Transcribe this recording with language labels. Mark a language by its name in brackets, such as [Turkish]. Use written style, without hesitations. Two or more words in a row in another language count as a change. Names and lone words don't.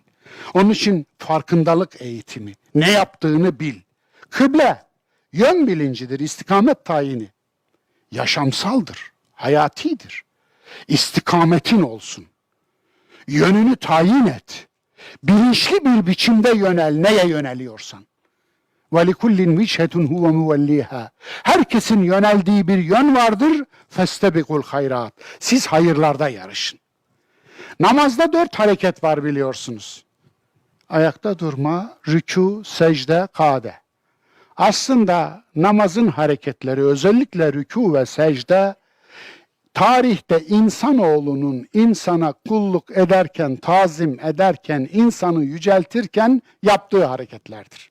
[Turkish] Onun için farkındalık eğitimi, ne yaptığını bil. Kıble, yön bilincidir, istikamet tayini. Yaşamsaldır, hayatidir. İstikametin olsun. Yönünü tayin et. Bilinçli bir biçimde yönel, neye yöneliyorsan. [Arabic] وَلِكُلِّنْ وِجْهَةٌ هُوَ مُوَلِّيهَا [Turkish] Herkesin yöneldiği bir yön vardır. [Arabic] فَاسْتَبِقُوا الْخَيْرَاتِ [Turkish] Siz hayırlarda yarışın. Namazda 4 hareket var biliyorsunuz. Ayakta durma, rükû, secde, kade. Aslında namazın hareketleri, özellikle rükû ve secde tarihte insanoğlunun insana kulluk ederken, tazim ederken, insanı yüceltirken yaptığı hareketlerdir.